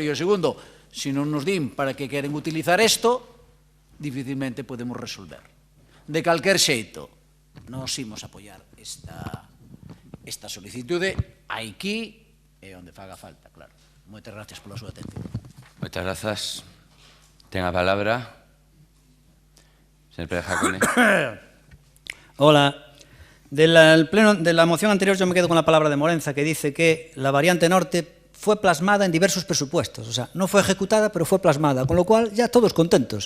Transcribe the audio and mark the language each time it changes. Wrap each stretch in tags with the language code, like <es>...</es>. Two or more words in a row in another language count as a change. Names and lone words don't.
<gl>E o segundo, se non nos din para que queren utilizar isto, dificilmente podemos resolver. De calquer xeito, nos imos apoiar esta solicitude aquí e onde faga falta, claro. Moitas gracias pola súa atención. Moitas grazas. Ten a palabra señor Pérez Jacone.</gl> <es>Hola. De la moción anterior yo me quedo con la palabra de Morenza, que dice que la variante norte fue plasmada en diversos presupuestos. O sea, no fue ejecutada, pero fue plasmada, con lo cual ya todos contentos.</es>